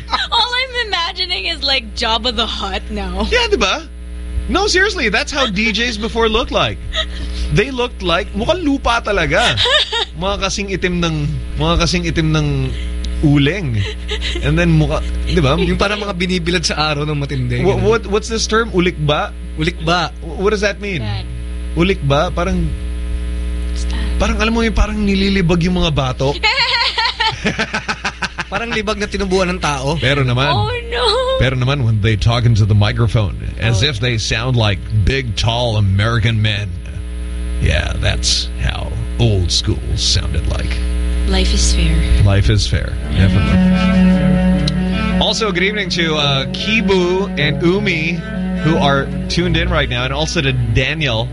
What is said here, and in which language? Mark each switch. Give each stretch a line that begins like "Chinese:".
English: All I'm imagining is like Jabba the Hutt now. Yeah,
Filipino: diba?
English: No, seriously, that's how DJs before looked like. They looked like
Filipino: mukhang lupa talaga. Mga kasing itim ng uling.
English: And then
Filipino: mukha, 'di ba? Yung para mga binibilad sa araw ng matindi.
English: What's this term? Ulikba?
Filipino: Ulikba.
English: What does that mean? Bad.
Filipino: Ulikba, parang parang alam mo yung parang nililibag yung mga bato. Parang libag na tinubuan ng tao. Pero naman.
English: Oh no.
Filipino: Pero naman
English: when they talk into the microphone as if they sound like big tall American men. Yeah, that's how old school sounded like. Life is fair. Life is fair. Definitely. Also, good evening to Kibu and Umi, who are tuned in right now, and also to Daniel.